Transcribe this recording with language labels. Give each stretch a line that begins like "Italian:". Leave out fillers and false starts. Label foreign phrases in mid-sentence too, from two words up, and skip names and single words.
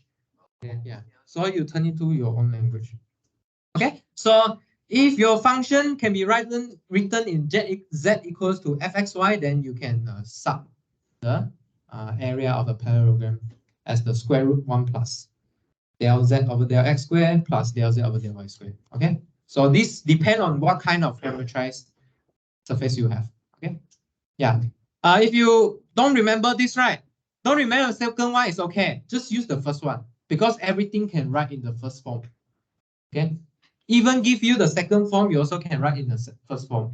English: Yeah. So you turn it to your own language. Okay. So if your function can be written in z equals to fxy, then you can sub the area of the parallelogram as the square root 1 plus del z over del x squared plus del z over del y squared. Okay. So this depends on what kind of parameterized surface you have. Okay. Yeah. If you don't remember this, right? Don't remember the second one, it's okay. Just use the first one because everything can write in the first form. Okay. Even give you the second form, you also can write in the first form.